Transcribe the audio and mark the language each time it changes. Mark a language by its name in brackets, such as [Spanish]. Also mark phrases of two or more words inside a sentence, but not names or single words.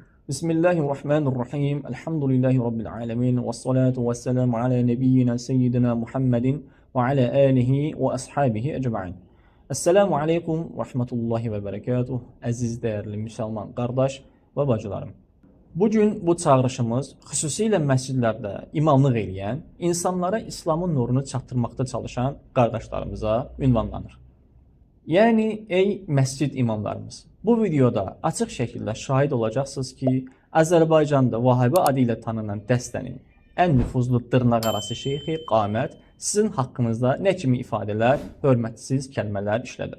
[Arabic] بسم الله الرحمن الرحيم. الحمد لله رب العالمين. والصلاة والسلام على نبينا سيدنا محمد وعلى آله وأصحابه أجمعين. السلام عليكم ورحمة الله وبركاته. [Azerbaijani] Əziz dəyərli müsəlman qardaş və bacılarım. Bugün bu çağrışımız xüsusilə məscidlərdə imamlıq edən, insanlara İslamın nurunu çatdırmaqda çalışan qardaşlarımıza ünvanlanır. Yəni, ey məscid imamlarımız, bu videoda açıq şəkildə şahid olacaqsınız ki, Azərbaycanda Vahabi adı ilə tanınan dəstənin ən nüfuzlu dırnaqarası şeyxi Qamət sizin haqqınızda nə kimi ifadələr, hörmətsiz kəlmələr işlədir.